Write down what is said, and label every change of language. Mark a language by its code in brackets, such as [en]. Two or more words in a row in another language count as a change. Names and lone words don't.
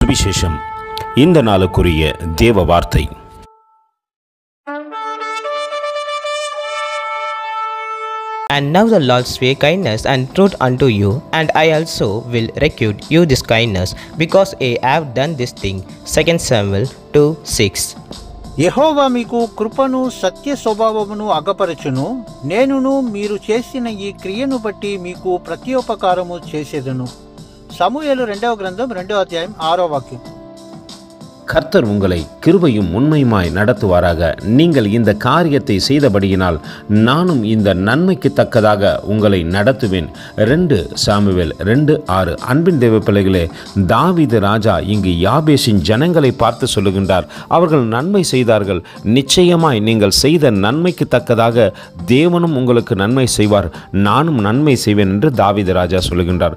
[ta] சுவிசேஷம். இந்த நாளுக்குரிய தேவ வார்த்தை. [en] And now the Lord sway kindness and truth unto you, and I also will requite you this kindness, because I have done this thing. 2 Samuel 2:6. [te] యెహోవా మీకు కృపను సత్య స్వభావమును అగపరచును. నేనును మీరు చేసిన ఈ క్రియను బట్టి మీకు ప్రత్యుపకారము చేసేదను. సమూయేలు 2వ గ్రంథం 2వ అధ్యాయం 6వ వాక్యం. [ta] கர்த்தர் உங்களை கிருபையும் உண்மையுமாய் நடத்துவாராக. நீங்கள் இந்த காரியத்தை செய்தபடியினால் நானும் இந்த நன்மைக்கு தக்கதாக உங்களை நடத்துவேன். 2 சாமுவேல் 2:6. அன்பின் தேவ பிள்ளைகளே, தாவீது ராஜா இங்கு யாபேசின் ஜனங்களை பார்த்து சொல்லுகின்றார், அவர்கள் நன்மை செய்தார்கள், நிச்சயமாய் நீங்கள் செய்த நன்மைக்கு தக்கதாக தேவனும் உங்களுக்கு நன்மை செய்வார், நானும் நன்மை செய்வேன் என்று தாவீது ராஜா சொல்லுகின்றார்.